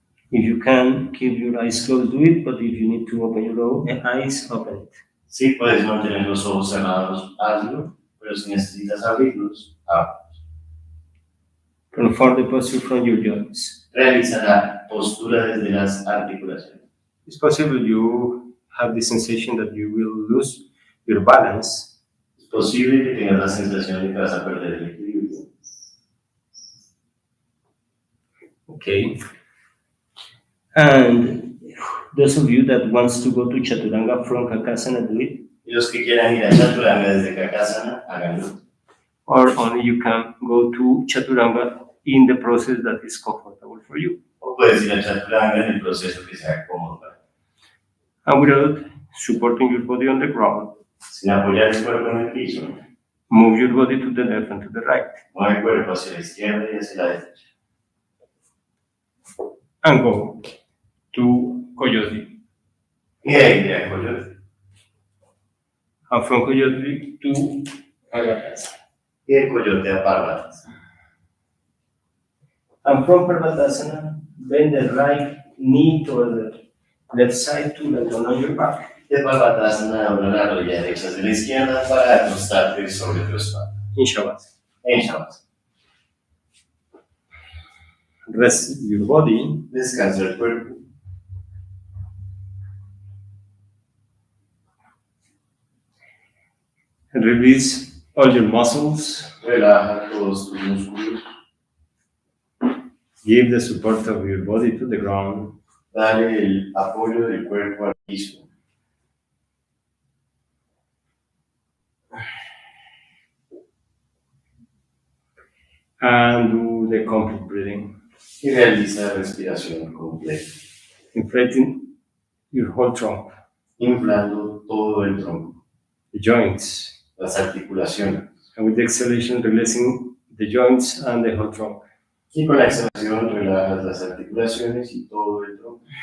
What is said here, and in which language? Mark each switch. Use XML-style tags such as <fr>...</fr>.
<en>If you can, keep your eyes closed, do it, but if you need to open your eyes, open it.</en> <es>Si puedes mantener los ojos cerrados, hazlo, pero si necesitas abrirlos, ábrelos.</es> <en>Perform the posture from your joints.</en> <es>Realiza la postura desde las articulaciones.</es> <en>It's possible you have the sensation that you will lose your balance.</en> <es>Es posible que tengas la sensación de que vas a perder el equilibrio.</es> <en>Okay. And those of you that wants to go to Chaturanga from Kakasana, do it.</en> <es>Y los que quieran ir a Chaturanga desde Kakasana, háganlo.</es> <en>Or only you can go to Chaturanga in the process that is comfortable for you.</en> <es>O puedes ir a Chaturanga en el proceso que sea cómodo para ti.</es> <en>And without supporting your body on the ground,</en> <es>Sin apoyar el cuerpo en el piso,</es> <en>move your body to the left and to the right.</en> <es>mueve el cuerpo hacia la izquierda y hacia la derecha.</es> <en>And go to Coyote.</en> <es>Y de ahí a Coyote.</es> <en>And from Coyote to Parvatasana.</en> <es>Y de Coyote a Parvatas.</es> <en>And from Parvatasana, bend the right knee toward the left side to land on your back.</en> <es>De Parvatasana, dobla la rodilla derecha hacia la izquierda para acostarte sobre tu espalda.</es> <en>In Shavasana.</en> <es>En Shavasana.</es> <en>Rest your body.</en> <es>Descansa el cuerpo.</es> <en>And release all your muscles.</en> <es>Relaja todos tus músculos.</es> <en>Give the support of your body to the ground.</en> <es>Dale el apoyo del cuerpo al piso.</es> <en>And do the complete breathing.</en> <es>Y realiza respiración completa.</es> <en>Inflating your whole trunk,</en> <es>Inflando todo el tronco.</es> <en>the joints.</en> <es>Las articulaciones.</es> <en>And with the exhalation, releasing the joints and the whole trunk.</en> <es>Y con la exhalación relajas las articulaciones y todo el tronco.</es>